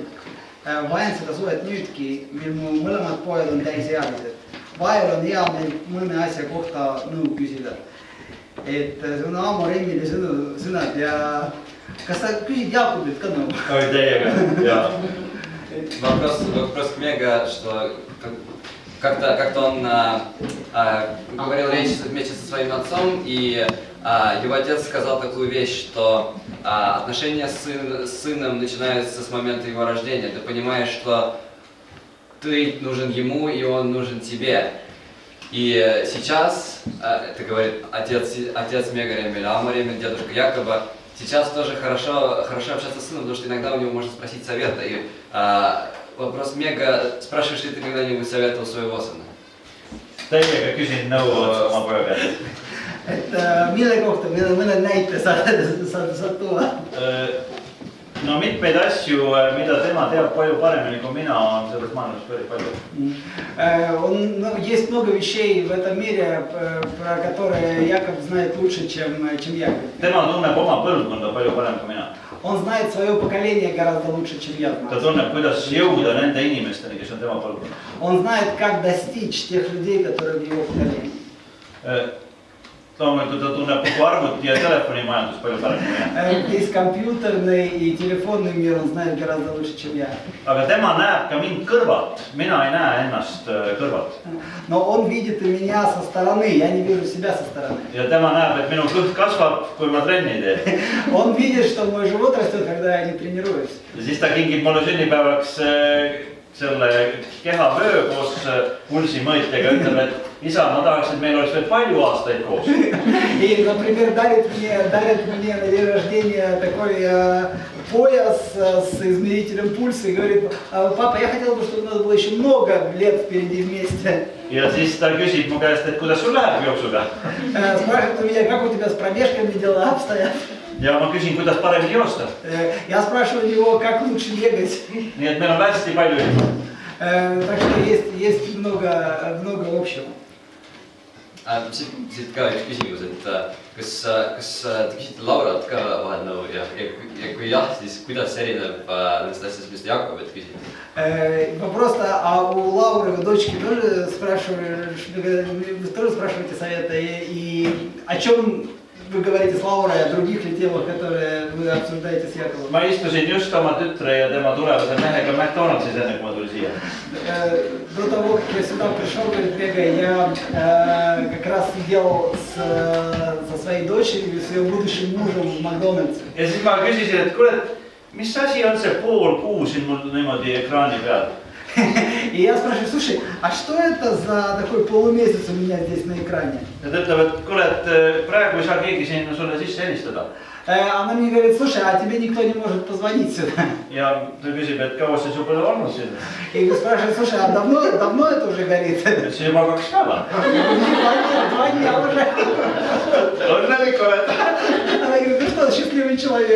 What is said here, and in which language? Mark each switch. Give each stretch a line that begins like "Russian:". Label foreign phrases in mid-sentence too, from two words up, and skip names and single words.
Estonian: Vajan seda suhet nüüdki, mil mu mõlemad pojad on täisealised. Vahel on hea meil mõne asja kohta nõu küsida. Et see on Aamar Emmeli sõnad ja kas sa küsid Jaakobilt ka nõu? Oi, teiega, jaa.
Russian: Вопрос к Мега, что как-то он говорил речь вместе со своим отцом, и его отец сказал такую вещь, что отношения с сыном начинаются с момента его рождения. Ты понимаешь, что ты нужен ему, и он нужен тебе. И сейчас, это говорит отец Мега Ремель, Аамар Ремель, дедушка Якоба, сейчас тоже хорошо общаться с сыном, потому что иногда у него можно спросить совета. И вопрос Мега, спрашиваешь ли ты когда-нибудь совета у своего сына?
Estonian: Teiega küsin nõu oma poja pealt. Et mille kohta, mõne näite saad tuua? No mitmeid asju, mida tema teab palju paremini kui mina, on sellest maailmas päris palju.
Russian: Есть много вещей в этом мире, про которые Яков знает лучше, чем я.
Estonian: Tema tunneb oma põlvkonda palju parem kui mina.
Russian: Он знает свое поколение гораздо лучше, чем я.
Estonian: Ta tunneb, kuidas jõuda nende inimesteni, kes on tema põlvkond.
Russian: Он знает, как достичь тех людей, которые в его поколении.
Estonian: loomulikult ta tunneb kogu arvuti ja telefonimajandus palju paremini.
Russian: Весь компьютерный и телефонный мир он знает гораздо лучше, чем я.
Estonian: Aga tema näeb ka mind kõrvalt, mina ei näe ennast kõrvalt.
Russian: Но он видит и меня со стороны, я не вижу себя со стороны.
Estonian: Ja tema näeb, et minu kõht kasvab, kui ma trenni teen.
Russian: Он видит, что мой живот растет, когда я не тренируюсь.
Estonian: Ja siis ta kingib mulle sünnipäevaks selle kehavöö koos pulsimõõtjaga, ütleb, et isa, ma tahaks, et meil oleks veel palju aastaid koos.
Russian: И, например, дарит мне на день рождения такой пояс с измерителем пульса и говорит: папа, я хотел бы, чтобы у нас было еще много лет впереди вместе.
Estonian: Ja siis ta küsib mu käest, et kuidas sul läheb jooksuga.
Russian: Спрашивает у меня, как у тебя с пробежками дела обстоят.
Estonian: Ja ma küsin, kuidas paremini joosta.
Russian: Я спрашиваю у него, как лучше бегать.
Estonian: Nii et meil on hästi palju.
Russian: Так что есть много общего.
Estonian: Siit ka üks küsimus, et kas te küsite Laurat ka vahel nõu ja kui jah, siis kuidas see erineb nendest asjadest, mis te Jakobit küsite?
Russian: Вопрос, а у Лауры, вы дочки, тоже спрашиваете совета, и о чем вы говорите с Лаурой, о других ли темах, которые вы обсуждаете с Яковом?
Estonian: Ma istusin just oma tütre ja tema tulevase mehega McDonaldsis enne, kui ma tulin siia.
Russian: До того, как я сюда пришел, говорит Вега, я как раз сидел со своей дочерью и своим будущим мужем в Макдональдсе.
Estonian: Ja siis ma küsisin, et kuule, mis asi on see pool kuu siin mul niimoodi ekraani peal?
Russian: И я спрашиваю: слушай, а что это за такой полумесяц у меня здесь на экране?
Estonian: Ja ta ütleb, et kuule, et praegu ei saa keegi sinna sulle sisse helistada.
Russian: Она мне говорит: слушай, а тебе никто не может позвонить сюда?
Estonian: Ja ta küsib, et kaua see sul pole olnud siin.
Russian: И спрашивает: слушай, а давно это уже горит?
Estonian: See juba 2 päeva.
Russian: 2 дня уже.
Estonian: Õnnelik oled.
Russian: Она говорит: ну что, счастливый человек.